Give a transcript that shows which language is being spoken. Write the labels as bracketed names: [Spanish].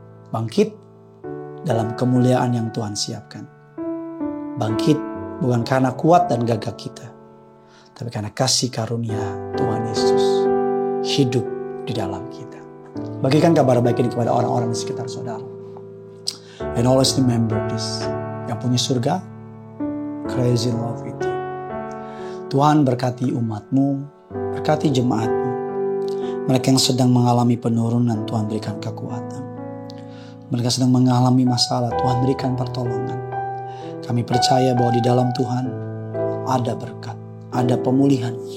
[Indonesian] Bangkit dalam kemuliaan yang Tuhan siapkan. Bangkit bukan karena kuat dan gagah kita, tapi karena kasih karunia Tuhan Yesus hidup di dalam kita. Bagikan kabar baik ini kepada orang-orang di sekitar saudara. [English] And always remember this. [Indonesian] Yang punya surga, [English] crazy love with you. [Indonesian] Tuhan berkati umatmu, berkati jemaatmu. Mereka yang sedang mengalami penurunan, Tuhan berikan kekuatan. Mereka sedang mengalami masalah, Tuhan berikan pertolongan. Kami percaya bahwa di dalam Tuhan ada berkat, ada pemulihan.